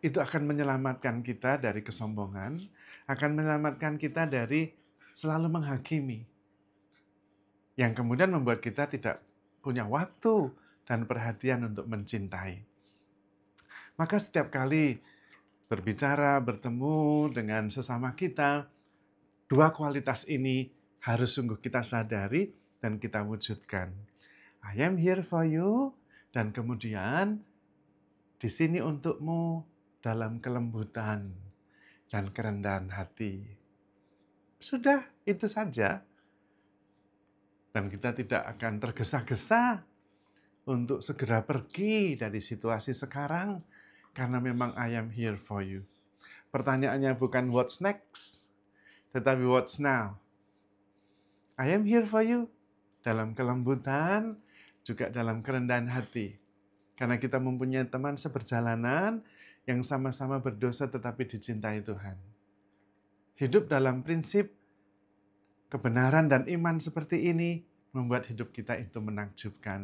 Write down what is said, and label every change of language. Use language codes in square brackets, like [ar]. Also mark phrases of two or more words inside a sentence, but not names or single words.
[id] itu akan menyelamatkan kita dari kesombongan, akan menyelamatkan kita dari selalu menghakimi, yang kemudian membuat kita tidak punya waktu dan perhatian untuk mencintai. Maka setiap kali berbicara, bertemu dengan sesama kita, dua kualitas ini harus sungguh kita sadari dan kita wujudkan. [en] I am here for you, [id] dan kemudian di sini untukmu dalam kelembutan dan kerendahan hati. Sudah, itu saja. Dan kita tidak akan tergesa-gesa untuk segera pergi dari situasi sekarang, karena memang [en] I am here for you. [id] Pertanyaannya bukan [en] what's next, [id] tetapi [en] what's now. I am here for you [id] dalam kelembutan, juga dalam kerendahan hati. Karena kita mempunyai teman seperjalanan yang sama-sama berdosa tetapi dicintai Tuhan. Hidup dalam prinsip kebenaran dan iman seperti ini membuat hidup kita itu menakjubkan.